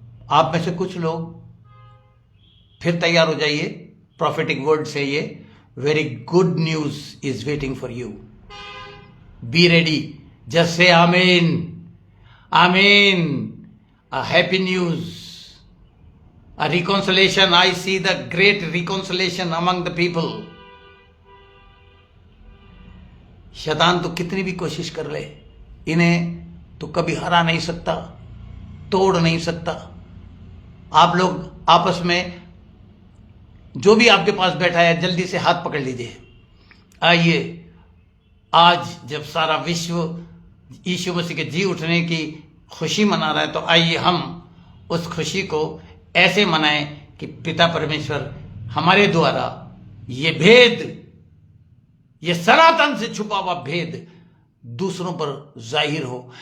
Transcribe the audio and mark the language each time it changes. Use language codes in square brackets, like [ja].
[hi] आप में से कुछ लोग फिर तैयार हो जाइए, प्रॉफिटिक वर्ड से ये [en] Very good news is waiting for you. Be ready, just say amen, amen. A happy news, a reconciliation. I see the great reconciliation among the people. [hi] शैतान तो कितनी भी कोशिश कर ले, इन्हें तो कभी हरा नहीं सकता, तोड़ नहीं सकता। आप लोग आपस में जो भी आपके पास बैठा है जल्दी से हाथ पकड़ लीजिए। आइए, आज जब सारा विश्व यीशु मसीह के जी उठने की खुशी मना रहा है, तो आइए हम उस खुशी को ऐसे मनाएं कि पिता परमेश्वर हमारे द्वारा ये भेद, ये सनातन से छुपा हुआ भेद दूसरों पर जाहिर हो।